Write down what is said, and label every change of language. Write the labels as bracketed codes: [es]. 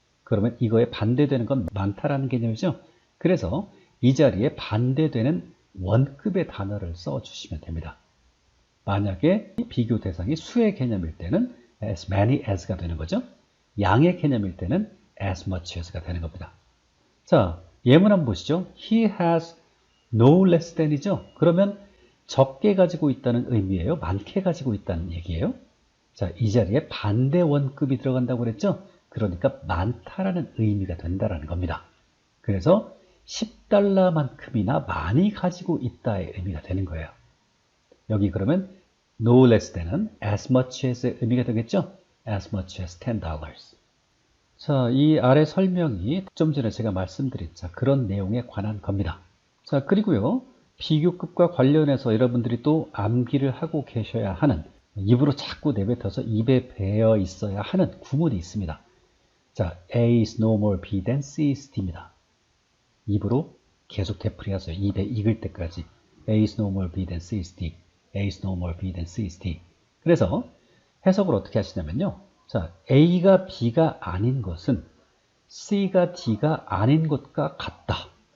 [ko] 그러면 이거에 반대되는 건 많다라는 개념이죠. 그래서 이 자리에 반대되는 원급의 단어를 써주시면 됩니다. 만약에 비교 대상이 수의 개념일 때는 [en] as many as [ko] 가 되는 거죠. 양의 개념일 때는 [en] as much as [ko] 가 되는 겁니다. 자, 예문 한번 보시죠. [en] He has no less than [ko] 이죠. 그러면 적게 가지고 있다는 의미예요? 많게 가지고 있다는 얘기예요? 자, 이 자리에 반대 원급이 들어간다고 그랬죠? 그러니까 많다라는 의미가 된다라는 겁니다. 그래서 $10만큼이나 많이 가지고 있다의 의미가 되는 거예요. 여기 그러면 [en] no less than [ko] 은 [en] as much as [ko] 의 의미가 되겠죠? [en] as much as $10. [ko] 자, 이 아래 설명이 좀 전에 제가 말씀드린 그런 내용에 관한 겁니다. 자, 그리고요. 비교급과 관련해서 여러분들이 또 암기를 하고 계셔야 하는, 입으로 자꾸 내뱉어서 입에 배어 있어야 하는 구문이 있습니다. 자, [en] A is no more B than C is D [ko] 입니다. 입으로 계속 되풀이하세요. 입에 익을 때까지. [en] A is no more B than C is D. A is no more B than C is D. [ko] 그래서 해석을 어떻게 하시냐면요. 자, A가 B가 아닌 것은 C가 D가 아닌 것과 같다.